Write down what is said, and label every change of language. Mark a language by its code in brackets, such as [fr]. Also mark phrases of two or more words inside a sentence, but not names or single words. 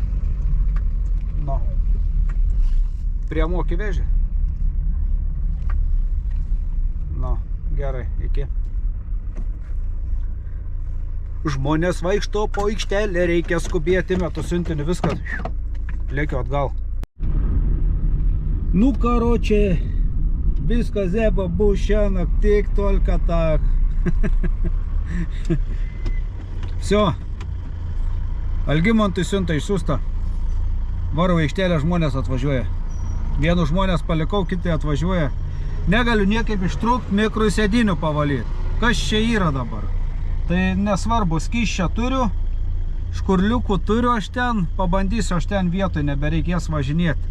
[lt] Nu, prie mokį vežė. Nu, gerai, iki. Žmonės vaikšto po aikštelę, reikia skubėti, metu siuntinį, viskas. Lėkiu atgal. [ru] Ну, короче, [lt] viskas zeba bus šiandien, tik [ru] только так. Все. [lt] Algimantui siunta išsiųsta. Varau aikštelę, žmonės atvažiuoja. Vienu žmonės palikau, kiti atvažiuoja. Negaliu niekaip ištrūkti, mikrosėdinių pavalyti. Kas čia yra dabar? Tai nesvarbu, skysčią turiu, škurliukų turiu aš ten, pabandysiu aš ten vietoj, nebereikės važinėti.